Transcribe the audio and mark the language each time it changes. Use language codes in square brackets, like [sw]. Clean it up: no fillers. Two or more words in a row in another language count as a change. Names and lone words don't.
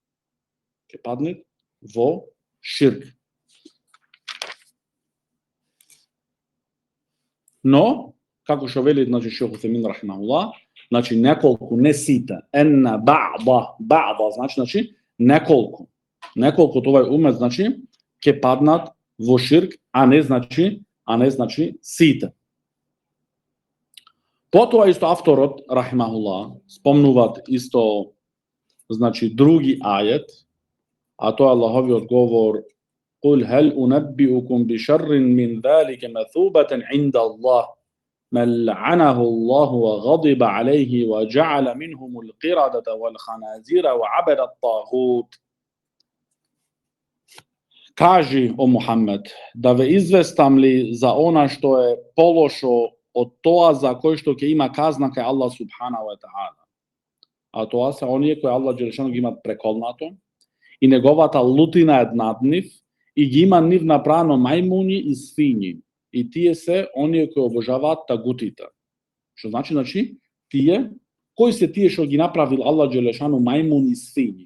[mk] Но, како што вели, значи Шейх Утемин рахимахуллах, значи неколку, не сите, [ar] إن بعض, [mk] значи неколку од овај умет, значи ќе паднат во ширк, а не значи сите. Потоа исто авторот рахимахуллах спомнуваат исто, значи други ајет, а тоа е Аллаховиот говор: [ar] قل هل أنبئكم بشر من ذلك مثوبة عند الله من لعنه الله وغضب عليه وجعل منهم القردة والخنازير وعبد الطاغوت. [mk] Кажи, о Мухамед, да ве известам ли за она што е полошо од тоа за кој што ќе има казна кај Аллах [ar] سبحانه وتعالى. [mk] А тоа се оние кои [ar] الله جل شأنه [mk] ги имат преколнато и неговата лутина е над нив и ги има нив направено мајмуни и свињи. И тие се оние кои обожаваат тагутите. Што значи тие, кои се тие што ги направил [ar] الله جل شأنه [mk] мајмуни и свињи?